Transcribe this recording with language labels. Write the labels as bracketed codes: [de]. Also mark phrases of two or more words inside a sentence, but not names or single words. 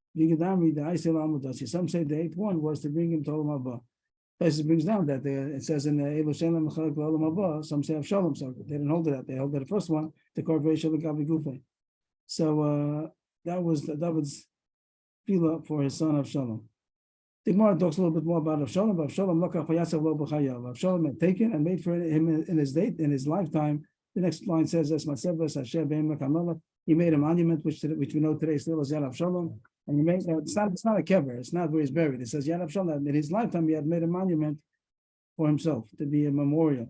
[en] Some say the 8th one was to bring him to [he] Olam Haba. [en] It brings down that it says in the [he] Elu Shalom Mechalek Olam Haba. [en] Some say Avshalom, so they didn't hold it out. They held that the first one, the corporation of [he] Gabi Gufe. [en] So that was David's tefillah for his son Avshalom. The Gemara talks a little bit more about Avshalom. [he] Avshalom lokach vayasav lo b'chayav. [en] Avshalom had taken and made for him in his lifetime. The next line says, [he] "Es matzevas Hashem be'emek hamelech." [en] He made a monument, which we know today still is Yad Avshalom. And he made it's not a kever. It's not where he's buried. It says Yad Avshalom. In his lifetime, he had made a monument for himself to be a memorial.